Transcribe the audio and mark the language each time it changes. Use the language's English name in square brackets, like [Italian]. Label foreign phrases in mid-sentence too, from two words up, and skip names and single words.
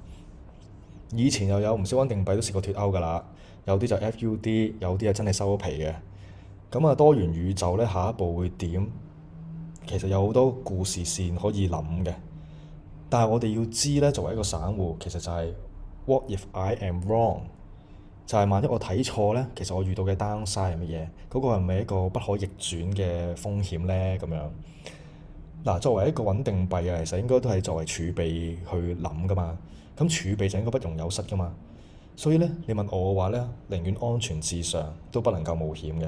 [Cantonese] 以前又有唔少穩定幣都試過脫歐㗎啦，有啲就 FUD，有啲係真係收咗皮嘅。咁啊，多元宇宙咧，下一步會點？其實有好多故事線可以諗嘅。但係我哋要知咧，作為一個散戶，其實就係 [English] What if I am wrong？ [Cantonese] 就係萬一我睇錯咧，其實我遇到嘅 downside 係乜嘢？嗰個係咪一個不可逆轉嘅風險咧？咁樣嗱，作為一個穩定幣啊，其實應該都係作為儲備去諗噶嘛。咁儲備就應該不容有失噶嘛。所以咧，你問我嘅話咧，寧願安全至上，都不能夠冒險嘅。